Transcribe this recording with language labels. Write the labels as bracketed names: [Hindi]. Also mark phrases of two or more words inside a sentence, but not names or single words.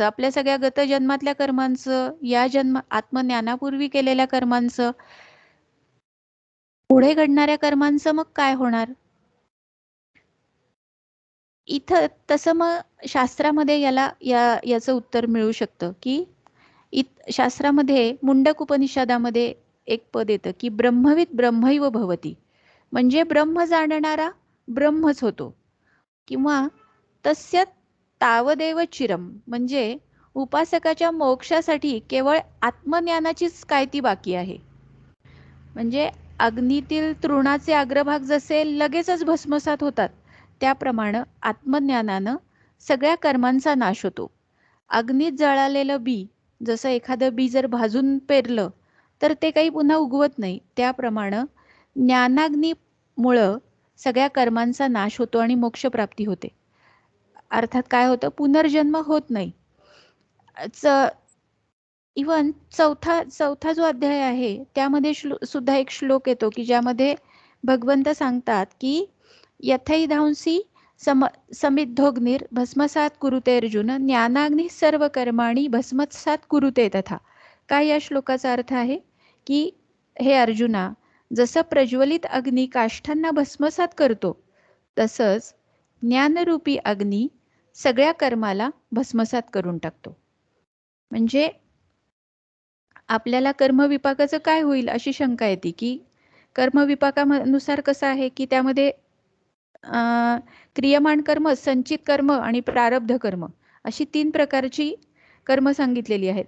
[Marathi] आपल्या सगळ्या गत जन्मातल्या कर्मांचं, या जन्म आत्मज्ञानापूर्वी केलेल्या कर्मांचं, पुढे घडणाऱ्या कर्मांचं मग काय होणार? इथं तसं मग शास्त्रामध्ये याचं उत्तर मिळू शकतं की शास्त्रामध्ये मुंडक उपनिषदामध्ये एक पद येतं की [Sanskrit] ब्रह्मविद ब्रह्मैव भवती, [Marathi] म्हणजे ब्रह्म जाणणारा ब्रह्मच होतो. [Sanskrit] किंवा तस्य तावदेव चिरम, [Marathi] म्हणजे उपासकाच्या मोक्षासाठी केवळ आत्मज्ञानाचीच काय ती बाकी आहे. म्हणजे अग्नीतील तृणाचे अग्रभाग जसे लगेचच भस्मसात होतात त्याप्रमाणे आत्मज्ञानानं सगळ्या कर्मांचा नाश होतो. अग्नीत जळालेलं बी, जसं एखादं बी जर भाजून पेरलं तर ते काही पुन्हा उगवत नाही, त्याप्रमाणे ज्ञानाग्नीमुळं सगळ्या कर्मांचा नाश होतो आणि मोक्षप्राप्ती होते. अर्थात काय होतं, पुनर्जन्म होत नाही. इवन चौथा जो अध्याय आहे त्यामध्ये सुद्धा एक श्लोक येतो की ज्यामध्ये भगवंत सांगतात की [Sanskrit] यथैधांसी समिद्धोग्निर भस्मसात कुरुते अर्जुन, ज्ञानाग्नी सर्व कर्माणी भस्मसात कुरुते तथा. [Marathi] काय या श्लोकाचा अर्थ आहे की हे अर्जुना, जसं प्रज्वलित अग्नी काष्ठांना भस्मसात करतो तसंच ज्ञानरूपी अग्नी सगळ्या कर्माला भस्मसात करून टाकतो. म्हणजे आपल्याला कर्मविपाकाचं काय होईल अशी शंका येते की कर्मविपाकानुसार कसं आहे की त्यामध्ये क्रियमाण कर्म, संचित कर्म आणि प्रारब्ध कर्म अशी 3 प्रकारची कर्म सांगितलेली आहेत.